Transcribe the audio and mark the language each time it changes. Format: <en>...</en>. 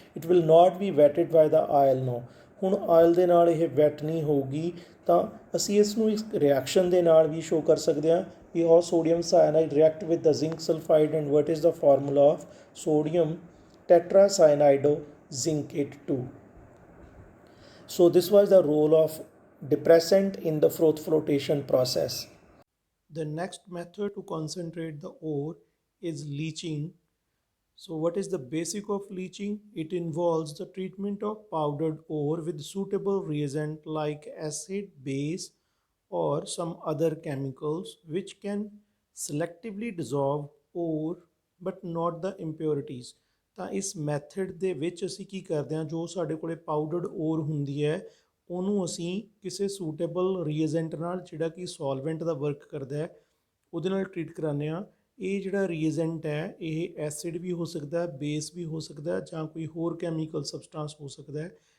<en>It will not be wetted by the oil no.</en> <pa>ਹੁਣ oil ਦੇ ਨਾਲ ਇਹ ਵੈਟ ਨਹੀਂ ਹੋਊਗੀ। ਤਾਂ ਅਸੀਂ ਇਸ ਨੂੰ ਇਸ ਰਿਐਕਸ਼ਨ ਦੇ ਨਾਲ ਵੀ ਸ਼ੋ ਕਰ ਸਕਦੇ ਹਾਂ ਵੀ</pa> <en>How sodium cyanide react with the zinc sulphide and what is the formula of sodium tetracyanidozincate 2. So this was the role of depressant in the froth flotation process. The next method to concentrate the ore is leaching. So what is the basic of leaching? It involves the treatment of powdered ore with suitable reagent like acid, base, or some other chemicals which can selectively dissolve ore but not the impurities.</en> <pa>ਤਾਂ ਇਸ method ਦੇ ਵਿੱਚ ਅਸੀਂ ਕੀ ਕਰਦੇ ਹਾਂ, ਜੋ ਸਾਡੇ ਕੋਲੇ ਪਾਊਡਰਡ ਓਰ ਹੁੰਦੀ ਹੈ ਉਹਨੂੰ ਅਸੀਂ ਕਿਸੇ ਸੂਟੇਬਲ ਰੀਏਜੈਂਟ ਨਾਲ, ਜਿਹੜਾ ਕਿ ਸੋਲਵੈਂਟ ਦਾ ਵਰਕ ਕਰਦਾ ਹੈ, ਉਹਦੇ ਨਾਲ ਟਰੀਟ ਕਰਾਉਂਦੇ ਹਾਂ। ਇਹ ਜਿਹੜਾ ਰੀਏਜੈਂਟ ਹੈ ਇਹ ਐਸਿਡ ਵੀ ਹੋ ਸਕਦਾ, ਬੇਸ ਵੀ ਹੋ ਸਕਦਾ, ਜਾਂ ਕੋਈ ਹੋਰ ਕੈਮੀਕਲ ਸਬਸਟੈਂਸ ਹੋ ਸਕਦਾ ਹੈ।</pa>